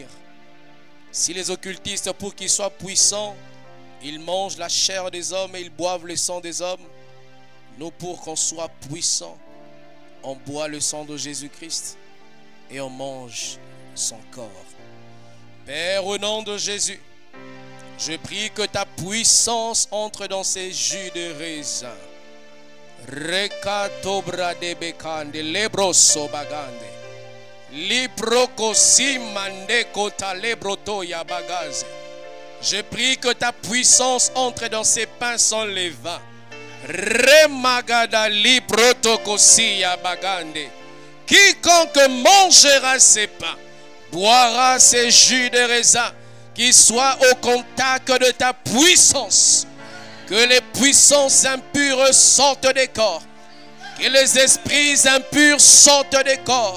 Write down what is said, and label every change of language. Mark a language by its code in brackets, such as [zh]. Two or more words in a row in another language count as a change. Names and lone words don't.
[fr] Si les occultistes, pour qu'ils soient puissants, ils mangent la chair des hommes et ils boivent le sang des hommes, nous, pour qu'on soit puissants, on boit le sang de Jésus-Christ et on mange son corps. Père, au nom de Jésus, je prie que ta puissance entre dans ces jus de raisin. Rekatobra de bekande, lebroso bagande. Liprokosimande kota lebroto ya bagaze. Je prie que ta puissance entre dans ces pains sans levain. Remagada liprotokosi ya bagande. Quiconque mangera ces pains boira ces jus de raisin qui soient au contact de ta puissance. Que les puissances impures sortent des corps. Que les esprits impurs sortent des corps.